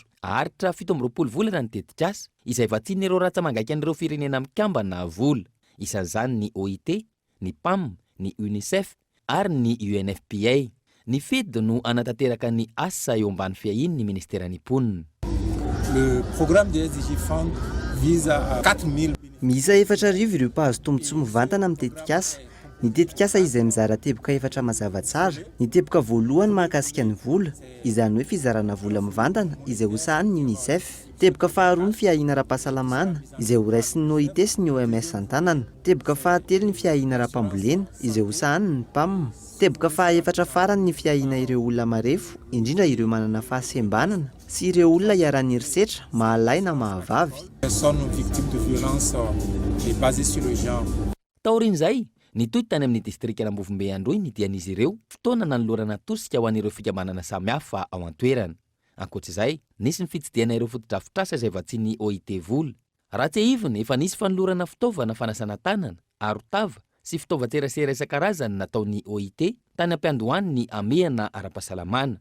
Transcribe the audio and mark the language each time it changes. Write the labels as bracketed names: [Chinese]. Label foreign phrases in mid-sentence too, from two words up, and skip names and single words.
[Malagasy] Aharitra 17 volana ny tetikasa izay vatsian'ireo ratsa mangaiky an'ireo firenena mikambana vola isan'izany ny OIT, ny PAM, ny UNICEF ary ny UNFPA. Ny fedy no anatanteraka ny asa eo ambany fiahiany ministeran'ny mponina. [French] Le programme de SDG Fund vise à 4000. [Malagasy] Miisa 4,000 ireo mpahazo tombotsoa mivantana amin'ny tetikasa. Ny tetikasa izay mizara teboka efatra mazava tsara. Ny teboka voalohany mahakasika ny vola, izany hoe fizarana vola mivantana izay hosahan'ny UNICEF. Teboka faharoa ny fiahiana ara-pahasalamana izay horaisin'ny OIT sy ny OMS an-tanana. Teboka fahatelo ny fiahiana ara-pambolena izay hosahan'ny PAM. Teboka fahaefatra farany ny fiahiana ireo olona marefo, indrindra ireo manana fahasembanana sy ireo olona iaran'ny herisetra mahalay na mahavavy. [French] Personnes victimes de violence est basée sur le genre. [Malagasy] Taorin'izay nitoy tany amin'ny distrikana Ambovimbe Androy ny dian'izy ireo fotoana nanolorana tosika ho an'ireo fikambanana samihafa ao an-toerana. Ankoatr'izay, nisy ny fitsidiana ireo fotodrafitrasa izay vatsian'ny OIT vola. Raha tsy hiviny efa nisy fanolorana fitaovana fanasana tanana, arotava sy fitaovan-tserasera isan-karazany nataon'ny OIT tany ampiandohany ny amehana ara-pahasalamana.